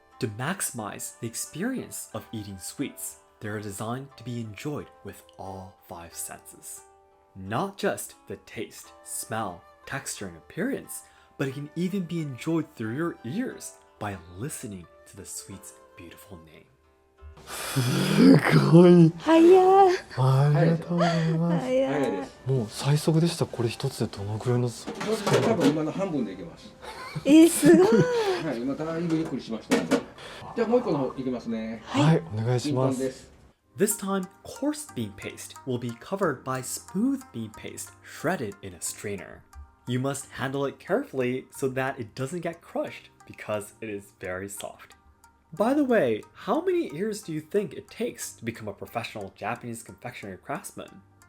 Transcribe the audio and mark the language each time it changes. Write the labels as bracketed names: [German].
[English] To maximize the experience of eating sweets, they are designed to be enjoyed with all 5 senses. Not just the taste, smell, texture, and appearance, but it can even be enjoyed through your ears by listening to the sweet's beautiful name. [Japanese] すごい。早い。ありがとうございます。早いです。もう最速でした。これ一つでどのくらいの？多分今の半分でいけます。すごい。はい、今だいぶゆっくりしましたので。じゃあもう一個の方いきますね。はい、お願いします。です。 [English] This time, coarse bean paste will be covered by smooth bean paste shredded in a strainer. You must handle it carefully so that it doesn't get crushed because it is very soft. By the way, how many years do you think it takes to become a professional Japanese confectionery craftsman?